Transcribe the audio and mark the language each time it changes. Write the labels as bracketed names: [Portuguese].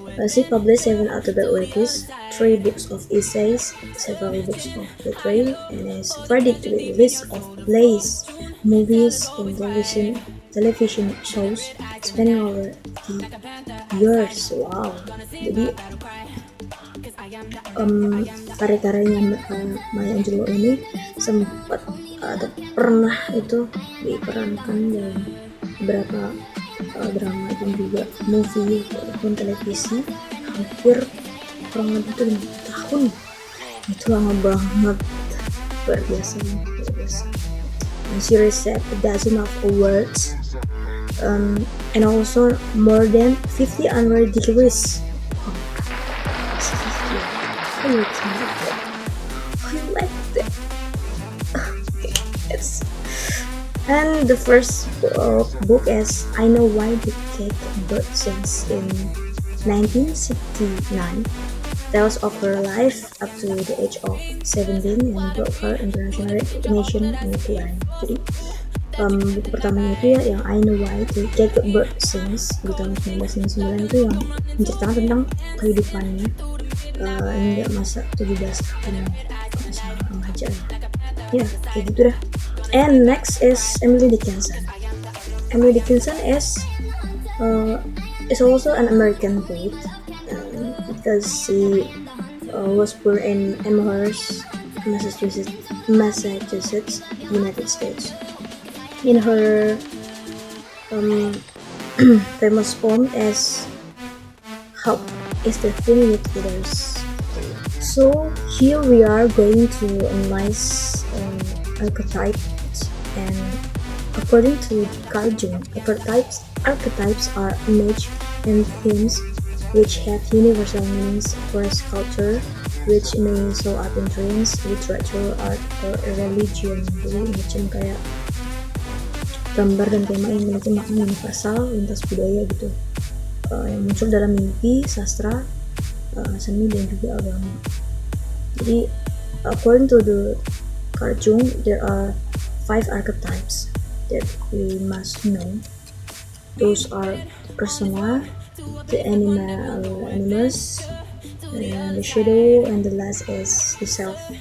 [English] She published 7 autobiographies, 3 books of essays, several books of poetry, and is credited with a list of plays, movies, and television shows, spanning over 30 years. Wow. [Indonesian] Jadi karya-karyanya Maya Angelou ini sempat pernah itu diperankan dalam beberapa drama dan juga movie ataupun televisi, hampir kurang lebih itu 5 tahun. Itu lama banget, luar biasa. [English] And she received a dozen of awards, and also more than 50 honorary degrees. How you like that? Yes. And the first book is I Know Why the Cake Bird Sings in 1969. Tells of her life up to the age of 17 and brought her international recognition and acclaim. [Indonesian] Jadi buku pertamanya itu ya yang I Know Why the Cake Bird Sings di tahun 1969 itu yang menceritakan tentang kehidupannya hingga masa 17 tahun masa remaja ya kayak gitu dah. [English] And next is Emily Dickinson. Emily Dickinson is also an American poet because she was born in Amherst, Massachusetts, United States. In her famous poem is Hope is the thing with others. So here we are going to analyze archetypes, and according to Carl Jung, archetypes are images and themes which have universal meanings for culture, which may show up in dreams, literature, art, or religion. [Indonesian] Jadi macam kayak gambar dan tema yang memiliki makna universal lintas budaya gitu, yang muncul dalam mimpi, sastra, seni dan juga agama. [English] Jadi according to the Carl Jung, there are 5 archetypes that we must know. Those are persona, the animus, and the shadow, and the last is the self.